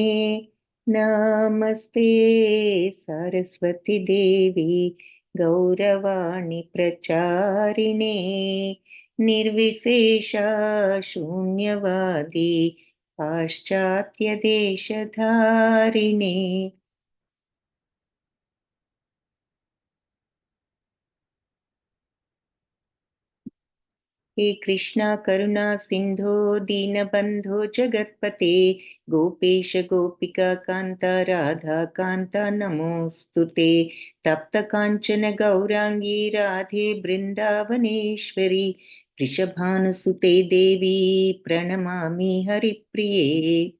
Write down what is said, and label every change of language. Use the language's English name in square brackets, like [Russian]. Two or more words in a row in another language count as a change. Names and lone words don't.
[Sanskrit] नमस्ते सरस्वति देवि गौरवाणि प्रचारिणे निर्विशेष शून्यवादि पाश्चात्य देशधारिणे. हे कृष्णा करुणा सिंधो दीनबंधो जगत्पते गोपेश गोपिका कांता राधा कांता नमोस्तुते. तप्त कांचन गौरांगी राधे बृंदावनेश्वरी वृषभानुसुते देवी प्रणमामि हरिप्रिये.